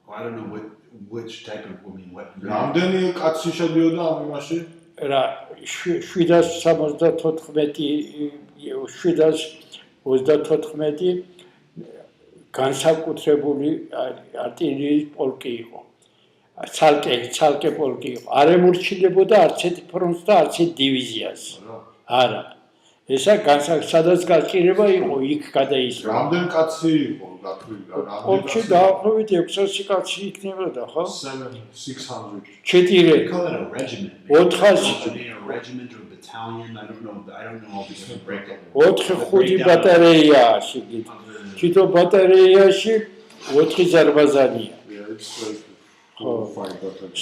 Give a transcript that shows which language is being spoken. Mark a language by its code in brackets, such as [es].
[en] I don't know which type of what. [ka] რამდენი კაცი შედიოდა ამ იმაში? რა 734 განსაკუთრებული артиллерიის პოლკი იყო. ცალკე პოლკი იყო. არ ემორჩილებოდა არც ერთ ფრონტს და არც ერთ დივიზიას. არა. ესა სადაც გაჭირება იყო, იქ გადაისვა. რამდენი კაცი იყო გათვლილი? პოლკში დაახლოებით 600 კაცი იქნებოდა, ხო? 600. 4 [en] Call it a regiment. 400. A regiment or battalion. I don't know all the different breakdown. [ka] 4-5 ბატარეია შეგით. თვითონ ბატარეიაში 4 ზარბაზანია. [en] Yeah, it's like 4 or 5 battalions.